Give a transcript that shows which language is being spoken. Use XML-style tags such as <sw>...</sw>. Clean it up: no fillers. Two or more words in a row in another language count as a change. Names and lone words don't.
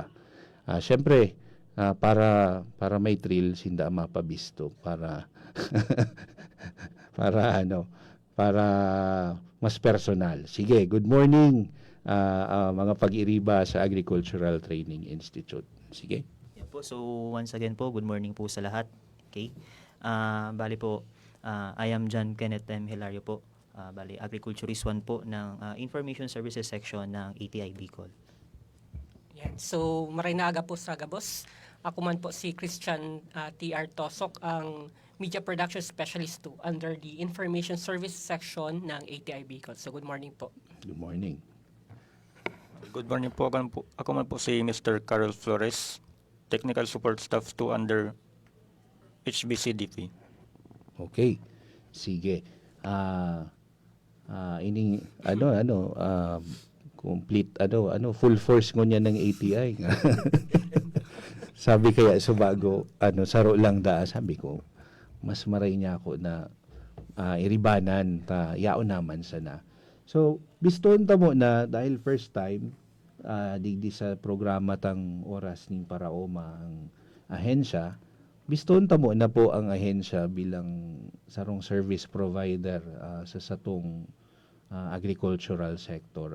<bik>Syempre para may thrill sinda mapabisto para para mas personal. Sige,</bik> <en>good morning</en> <bik>mga pag-iriba sa Agricultural Training Institute. Sige.</bik> <tl>Yan po. So</tl> <en>once again</en> <tl>po,</tl> <en>good morning</en> <tl>po sa lahat. Okay. Bali po,</tl> <en>I am John Kenneth M.</en> <tl>Hilario po. Bali, Agriculturist 1 po ng Information Services Section ng ATI Bicol. Yan.</tl> <bik>So, maray na aga po sa Gabos. Ako man po si Christian T.R.</bik> <tl>Tosok, ang Media Production Specialist 2</tl> <en>under the</en> <tl>Information Services Section ng ATI Bicol. So,</tl> <en>good morning</en> <tl>po.</tl> <en>Good morning. Good morning</en> <bik>po. Ako man po si Mr. Carl Flores, Technical Support Staff 2 under HBCDP.</bik> <tl>Okay. Sige.</tl> <en>Complete full force</en> <tl>ngonya ng ATI.</tl> <bik>Sabi kaya subago saro lang da, sabi ko mas maray niya ako na iribanan ta yao naman sana. So biston ta mo na dahil</bik> <en>first time</en> <bik>digdi sa programa tang oras ning Paraoma ang ahensya, biston ta mo na po ang ahensya bilang sarong</bik> <en>service provider</en> <bik>sa satong</bik> <en>agricultural sector.</en>